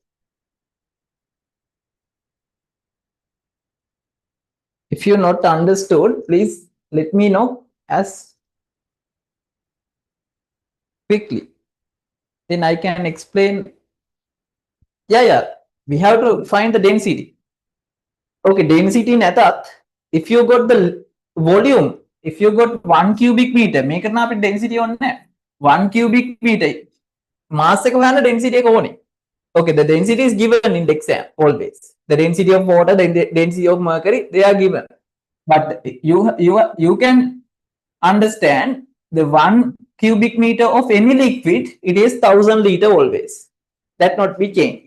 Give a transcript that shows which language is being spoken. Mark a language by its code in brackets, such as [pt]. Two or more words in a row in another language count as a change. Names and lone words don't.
[en] If you're not understood, please let me know as quickly. Then I can explain. Yeah. We have to find the density. Okay, density නැතත් if you got the volume, if you got 1 cubic meter, [si] මේක නම් අපිට density ඕනේ නැහැ. 1 [en] cubic meter mass [si] එක හොයන්න density එක ඕනේ. [en] Okay, the density is given in the exam always. The density of water, the density of mercury, they are given. But you can understand the 1 cubic meter of any liquid, it is 1000 liter always. That not be changed.